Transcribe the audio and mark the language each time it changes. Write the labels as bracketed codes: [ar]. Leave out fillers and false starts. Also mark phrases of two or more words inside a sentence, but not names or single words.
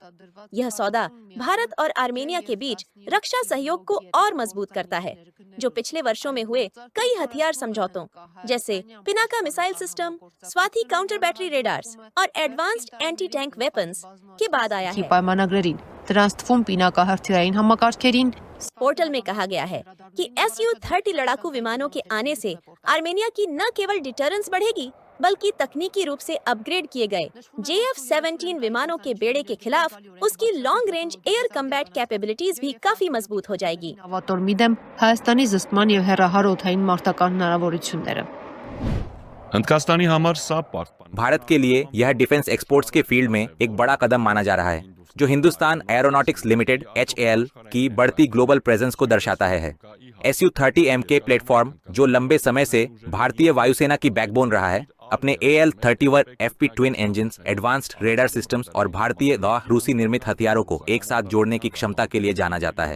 [hi] यह सौदा भारत और आर्मेनिया के बीच रक्षा सहयोग को और मजबूत करता है, जो पिछले वर्षों में हुए कई हथियार समझौतों जैसे पिनाका मिसाइल सिस्टम, स्वाति [en] counter battery radars [hi] और [en] advanced anti tank weapons [hi] के बाद आया है। [hy] պայմանագրերին դրանց թվում պինակահրթիռային համակարգերին [hi] पोर्टल में कहा गया है कि Su-30 लड़ाकू विमानों के आने से आर्मेनिया की न केवल डिटरेंस बढ़ेगी, बल्कि तकनीकी रूप से अपग्रेड किए गए JF-17 विमानों के बेड़े के खिलाफ उसकी [en] long range air combat capabilities [hi] भी काफी मजबूत हो जाएगी। [hy] ավատորմի դեմ Հայաստանի զսպման եւ հեռահար օդային մարտական հնարավորությունները हंदकास्तानी हमार साफ पाक [hi] भारत के लिए यह [en] defence exports [hi] के फील्ड में एक बड़ा कदम माना जा रहा है। जो हिंदुस्तान एरोनॉटिक्स लिमिटेड HAL की बढ़ती [en] global presence [hi] को दर्शाता है। Su-30MK प्लेटफॉर्म, जो लंबे समय से भारतीय वायुसेना की बैकबोन रहा है, अपने AL-31 FP [en] twin engines, advanced radar systems [hi] और भारतीय रूसी निर्मित हथियारों को एक साथ जोड़ने की क्षमता के लिए जाना जाता है।